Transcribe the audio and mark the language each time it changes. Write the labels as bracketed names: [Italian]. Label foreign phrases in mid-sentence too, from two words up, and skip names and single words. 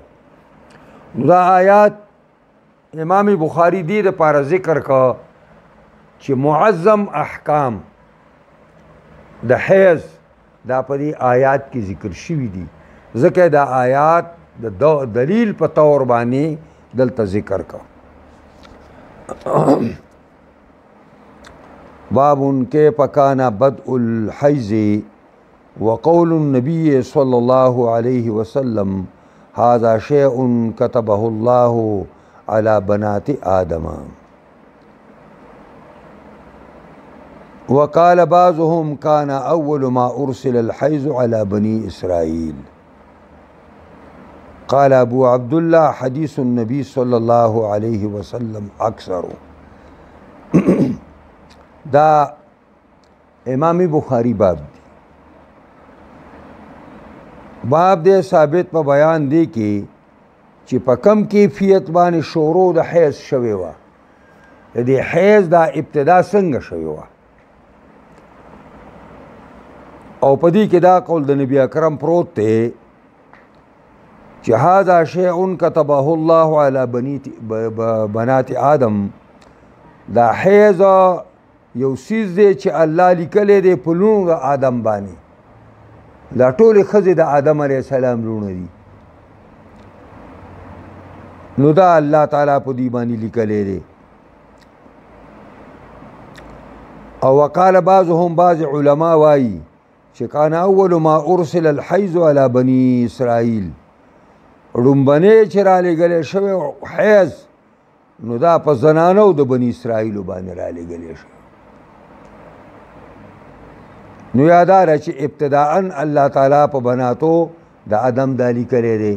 [Pashto] نو دا آیات امام بخاری دې دپاره ذکر که چې معظم احکام د حیض دا په دې آیات کې ذکر شوي دي، ځکه دا آیات د دلیل په طور باندې دلته ذکر که. [Arabic] باب کیف کان بدء الحیض وقول النبی صلی اللہ علیہ وسلم هذا شیء كتبه الله على بنات آدم. وقال بعضهم كان أول ما أرسل الحيض على بني إسرائيل. قال أبو عبد الله حديث النبي صلى الله عليه وسلم أكثر. [Pashto] دا امام بخاری باب دی، باب دے ثابت په بیان دی کې چې په کم کیفیت باندې شروع د حیض شوی وه، د دې حیض دا ابتدا څنګه شوی وه. او په دې کې دا قول د نبی اکرم پروت دی چې [Arabic] هذا شیء كتبه الله علی بنات آدم، [Pashto] دا حیض یو څیز دی چې الله لیکلی دی په لوڼو د آدم باندې. دا ټولې ښځې د آدم [Arabic] علیه السلام [Pashto] لوڼه دي، نو دا الله تعالی په دې باندې لیکلی دی. او [Arabic] وقال بعضهم، [Pashto] بعض علما وایي چې [Arabic] کان اول ما ارسل الحیض علی بني اسرائیل، [Pashto] ړومبنې چې رالیږلی شوی حیض نو دا په زنانو د بني اسرائیلو باندې رالیږلی شوی. نو یاداره چې ابتداءً الله تعالی په بناتو د آدم دا لیکلی دی.